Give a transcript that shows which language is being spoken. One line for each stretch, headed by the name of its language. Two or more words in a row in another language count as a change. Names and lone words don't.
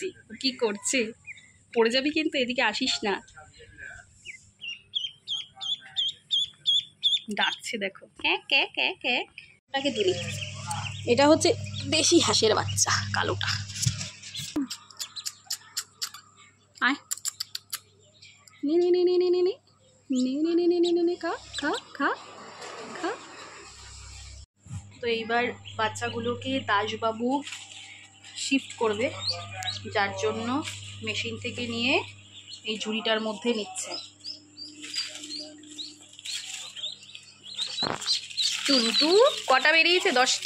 Bangla: ও কী করছে? পড়ে যাবি কিন্তু, এদিকে আসিস না। ডাকছে দেখো, ক্যাঁ ক্যাঁ ক্যাঁ ক্যাঁ। তাকে দিলি। এটা হচ্ছে দেশি হাঁসের বাচ্চা, কালোটা। আয়, নে নে নে নে নে নে নে নে নে নে নে নে নে খা খা খা খা। তো এইবার বাচ্চাগুলোকে দাসবাবু শিফট করবে, যার জন্য মেশিন থেকে নিয়ে এই ঝুড়িটার মধ্যে নিচ্ছে। টুনটু কটা বেরিয়েছে? 10টা।